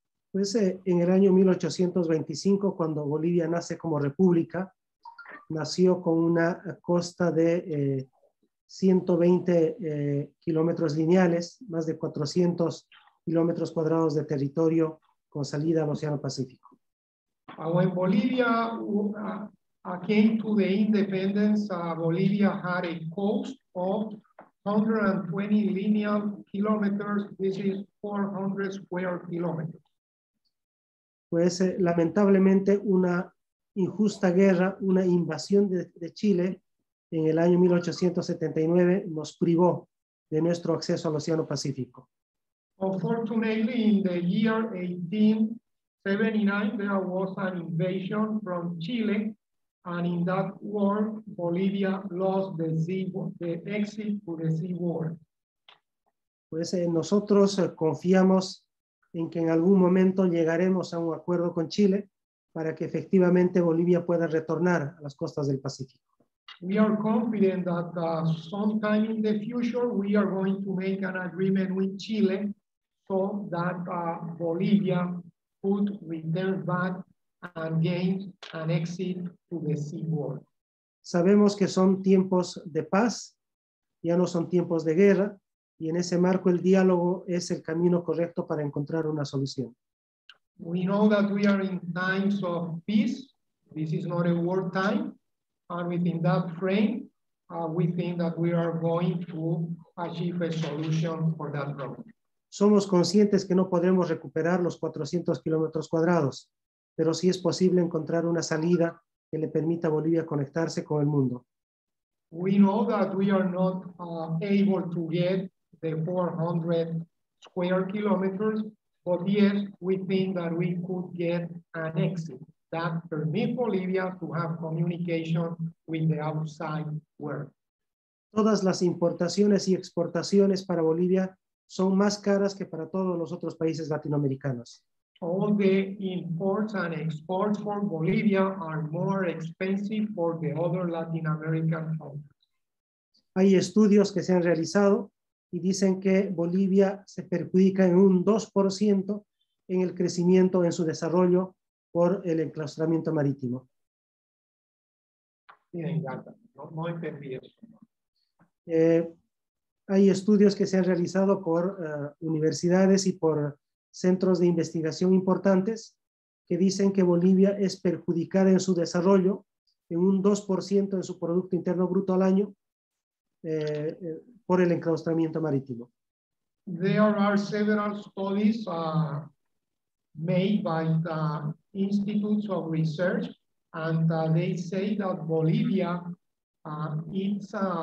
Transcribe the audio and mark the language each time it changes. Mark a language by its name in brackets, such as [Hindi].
[Spanish] Pues en el año 1825, cuando Bolivia nace como república, nació con una costa de 120 kilómetros lineales, más de 400 kilómetros cuadrados de territorio con salida al Océano Pacífico. [English] When Bolivia came to the independence, Bolivia had a coast of 120 lineal kilometers. This is 400 square kilometers. [Spanish] Pues lamentablemente una injusta guerra, una invasión de Chile en el año 1879 nos privó de nuestro acceso al Océano Pacífico. [English] Unfortunately, in the year 1879, there was an invasion from Chile, and in that war, Bolivia lost the exit to the sea world. [Spanish] Pues nosotros confiamos en que en algún momento llegaremos a un acuerdo con Chile para que efectivamente Bolivia pueda retornar a las costas del Pacífico. [English] We are confident that sometime in the future we are going to make an agreement with Chile so that Bolivia could return back and gain an exit to the sea world. [Spanish] Sabemos que son tiempos de paz, ya no son tiempos de guerra, y en ese marco el diálogo es el camino correcto para encontrar una solución. [English] We know that we are in times of peace. This is not a war time. And within that frame, we think that we are going to achieve a solution for that problem. [Spanish] Somos conscientes que no podremos recuperar los 400 kilómetros cuadrados, pero sí es posible encontrar una salida que le permita a Bolivia conectarse con el mundo. [English] We know that we are not able to get the 400 square kilometers, but yes, we think that we could get an exit that permit Bolivia to have communication with the outside world. [Spanish] Todas las importaciones y exportaciones para Bolivia son más caras que para todos los otros países latinoamericanos. [English] All the imports and exports for Bolivia are more expensive for the other Latin American countries. [Spanish] Hay estudios que se han realizado y dicen que Bolivia se perjudica en un 2% en el crecimiento, en su desarrollo por el enclaustramiento marítimo. No entendí eso. Hay estudios que se han realizado por universidades y por centros de investigación importantes que dicen que Bolivia es perjudicada en su desarrollo en un 2% en su Producto Interno Bruto al año por el enclaustramiento marítimo. [English] There are several studies made by the institutes of research, and they say that Bolivia is